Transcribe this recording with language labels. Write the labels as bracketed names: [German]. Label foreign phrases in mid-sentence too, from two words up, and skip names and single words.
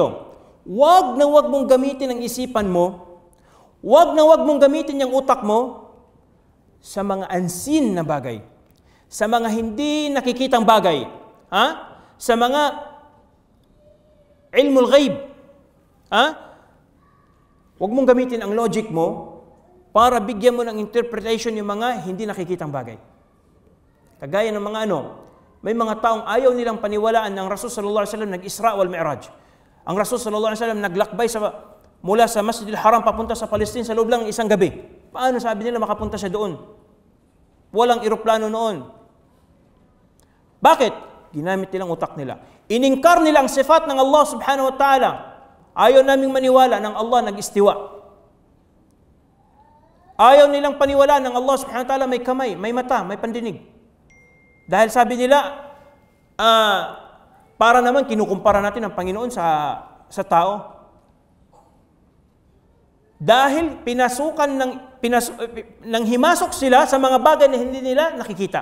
[Filipino] Huwag na huwag mong gamitin ang isipan mo, huwag na huwag mong gamitin yung utak mo sa mga unseen na bagay, sa mga hindi nakikitang bagay, sa mga [Arabic] علم الغيب. [Filipino] Huwag mong gamitin ang logic mo para bigyan mo ng interpretation yung mga hindi nakikitang bagay. Kagaya ng mga may mga taong ayaw nilang paniwalaan ng Rasul [Arabic] صلى الله عليه وسلم [Filipino] nag-Isra wal Mi'raj. Ang Rasul [Arabic] صلى الله عليه وسلم [Filipino] naglakbay mula sa Masjidil Haram papunta sa Palestine sa loob lang ng isang gabi. Paano sabi nila makapunta siya doon? Walang eroplano noon. Bakit? Ginamit nilang utak nila. Iningkar nila ang sifat ng Allah [Arabic] سبحانه وتعالى. [Filipino] Ayaw naming maniwala ng Allah nag-istiwa. Ayaw nilang paniwala ng Allah [Arabic] سبحانه وتعالى [Filipino] may kamay, may mata, may pandinig. Dahil sabi nila, para naman kinukumpara natin ang Panginoon sa tao. Dahil nang himasok sila sa mga bagay na hindi nila nakikita.